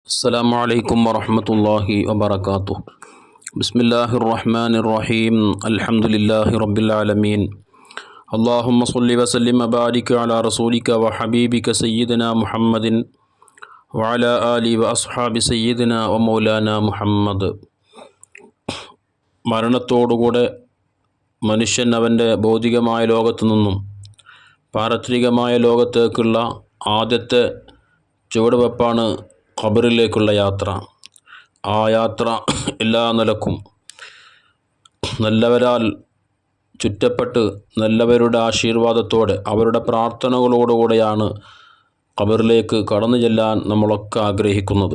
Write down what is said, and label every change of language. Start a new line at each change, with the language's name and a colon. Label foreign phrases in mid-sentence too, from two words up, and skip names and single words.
Arabic: السلام عليكم ورحمة الله وبركاته. بسم الله الرحمن الرحيم. الحمد لله رب العالمين. اللهم صل وسلم وبارك على رسولك وحبيبك سيدنا محمد وعلى آله وأصحاب سيدنا ومولانا محمد.
Malayalam: മരണത്തോടുകൂടെ മനുഷ്യൻ അവൻ്റെ ഭൗതികമായ ലോകത്തു നിന്നും പാരത്രികമായ ലോകത്തേക്കുള്ള ആദ്യത്തെ ചുവടുവെപ്പാണ് ഖബറിലേക്കുള്ള യാത്ര. ആ യാത്ര എല്ലാ നിലക്കും നല്ലവരാൽ ചുറ്റപ്പെട്ട് നല്ലവരുടെ ആശീർവാദത്തോടെ അവരുടെ പ്രാർത്ഥനകളോടുകൂടെയാണ് ഖബറിലേക്ക് കടന്നു ചെല്ലാൻ നമ്മളൊക്കെ ആഗ്രഹിക്കുന്നത്.